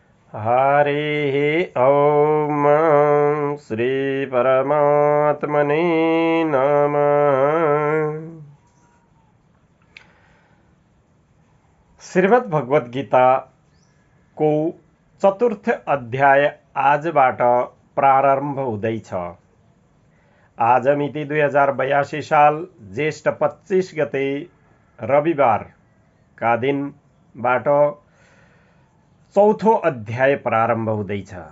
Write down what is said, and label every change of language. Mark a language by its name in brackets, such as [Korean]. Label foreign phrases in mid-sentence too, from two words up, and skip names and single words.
[Sanskrit] हरि ओम श्री परमात्मने नमः। [Nepali] श्रीमद् भगवत गीता को चतुर्थ अध्याय आजबाट प्रारम्भ हुँदैछ। आज मिति 2082 साल ज्येष्ठ 25 गते रविवार का दिनबाट चौथो अध्याय प्रारम्भ हुँदैछ।